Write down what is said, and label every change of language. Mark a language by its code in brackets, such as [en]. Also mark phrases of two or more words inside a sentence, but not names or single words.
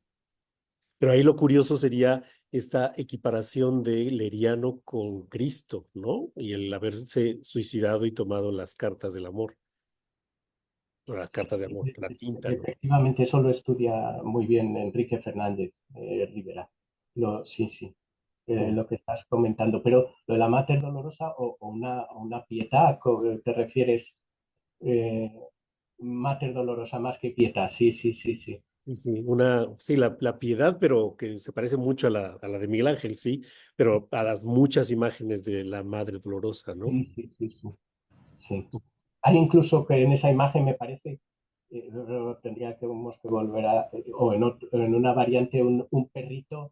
[es] Pero ahí lo curioso sería esta equiparación de Leriano con Cristo, ¿no? Y el haberse suicidado y tomado las cartas del amor, o las cartas de sí, amor, la tinta, ¿no? efectivamente, eso lo estudia muy bien Enrique Fernández Rivera. Sí, Mm. lo que estás comentando. Pero lo de la Mater Dolorosa o una pietà, ¿te refieres? Eh, Mater Dolorosa más que pietà, sí. Sí, la piedad, pero que se parece mucho a la de Miguel Ángel, sí, pero a las muchas imágenes de la Madre Dolorosa, ¿no? Sí. Hay incluso que en esa imagen me parece, tendríamos que volver o en una variante, un perrito,